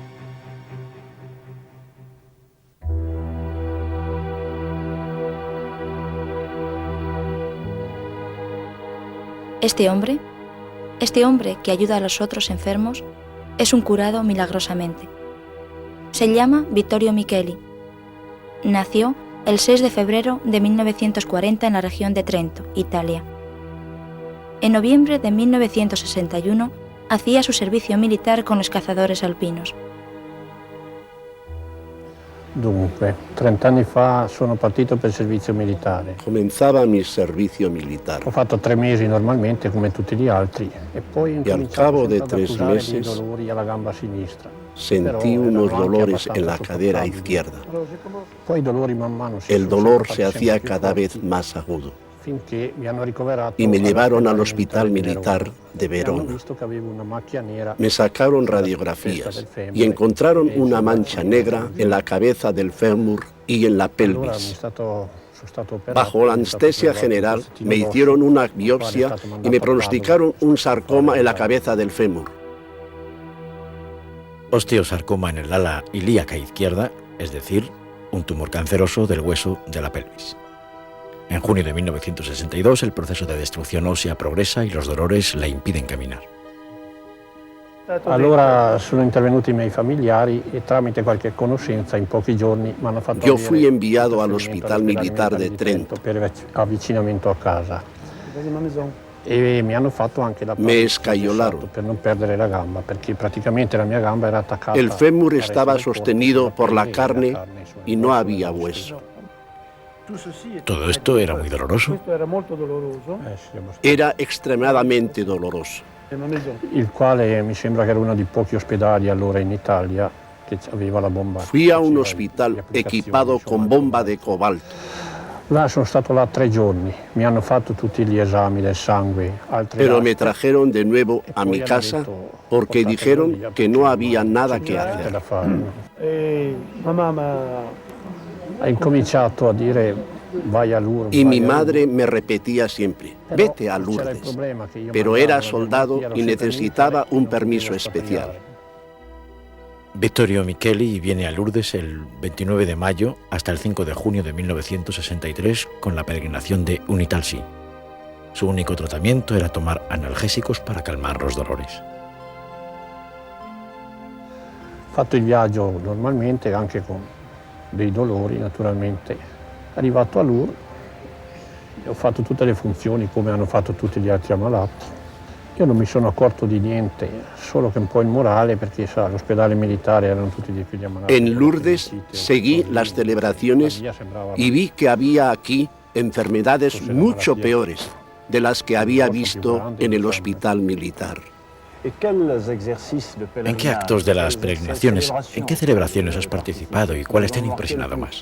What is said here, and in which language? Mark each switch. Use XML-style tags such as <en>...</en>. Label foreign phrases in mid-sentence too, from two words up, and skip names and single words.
<es>Este hombre que ayuda a los otros enfermos, es un curado milagrosamente. Se llama Vittorio Micheli. Nació el 6 de febrero de 1940 en la región de Trento, Italia. En noviembre de 1961 hacía su servicio militar con los cazadores alpinos.</es> <it>Dunque, 30 anni fa sono partito per il servizio militare.</it> <es>Comenzaba mi servicio militar.</es> <it>Ho fatto 3 mesi normalmente come tutti gli altri e poi</it> <es>Y al cabo de 3</es> <it>accusare dei</it> <es>meses</es> <it>dolori alla gamba sinistra.</it> <es>sentí unos dolores en la cadera izquierda.</es> <it>Poi i dolori man mano</it> <es>El dolor se hacía cada vez más agudo. y me llevaron al hospital militar de Verona. Me sacaron radiografías y encontraron una mancha negra en la cabeza del fémur y en la pelvis. Bajo la anestesia general me hicieron una biopsia y me pronosticaron un sarcoma en la cabeza del fémur. Osteosarcoma en el ala ilíaca izquierda, es decir, un tumor canceroso del hueso de la pelvis. En junio de 1962 el proceso de destrucción ósea progresa y los dolores le impiden caminar.</es> <it>Allora sono intervenuti i miei familiari e tramite qualche conoscenza in pochi giorni mi hanno fatto</it> <es>Yo fui enviado al hospital militar de Trento.</es> <it>Per avvicinamento a casa. E mi hanno fatto anche la</it> <es>Me escayolaron.</es> <it>per non perdere la gamba, perché praticamente la mia gamba era attaccata.</it> <es>El fémur estaba sostenido por la carne y no había hueso. Todo esto era muy doloroso. Era extremadamente doloroso.</es> <it>Il quale mi sembra che era uno dei pochi ospedali allora in Italia che aveva la bomba.</it> <es>Fui a un hospital equipado con bomba de cobalto.</es> <it>Là sono stato là 3 giorni, mi hanno fatto tutti gli esami del sangue.</it> <es>Pero me trajeron de nuevo a mi casa porque dijeron que no había nada que hacer.</es> <it>Ha incominciato a dire vai a Lourdes.</it> <es>Y mi madre me repetía siempre, vete a Lourdes. Pero era soldado y necesitaba un permiso especial. Vittorio Micheli viene a Lourdes el 29 de mayo hasta el 5 de junio de 1963 con la peregrinación de Unitalsi. Su único tratamiento era tomar analgésicos para calmar los dolores.</es> <it>Ho fatto il viaggio normalmente, anche con dei dolori naturalmente. Arrivato a Lourdes, ho fatto tutte le funzioni come hanno fatto tutti gli altri ammalati. Io non mi sono accorto di niente, solo che un po' il morale, perché sa, all'ospedale militare erano tutti di più gli ammalati.</it> <es>En Lourdes seguí las celebraciones y vi que había aquí enfermedades mucho peores de las que había visto en el hospital militar. ¿En qué actos de las peregrinaciones, en qué celebraciones has participado y cuáles te han impresionado más?</es>